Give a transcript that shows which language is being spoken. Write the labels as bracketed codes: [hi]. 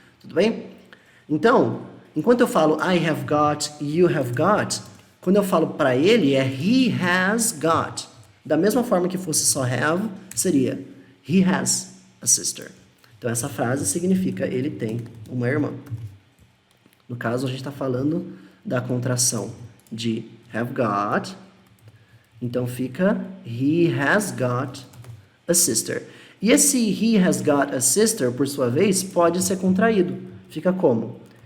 [pt] Tudo bem? Então, enquanto eu falo [en] I have got, you have got, [pt] quando eu falo para ele é [en] he has got. [pt] Da mesma forma que fosse só have, seria [en] he has a sister. [pt] Então essa frase significa ele tem uma irmã. No caso, a gente está falando da contração de have got. Então fica [en] he has got a sister. [pt] E esse [en] he has got a sister, [pt] por sua vez, pode ser contraído. Fica como?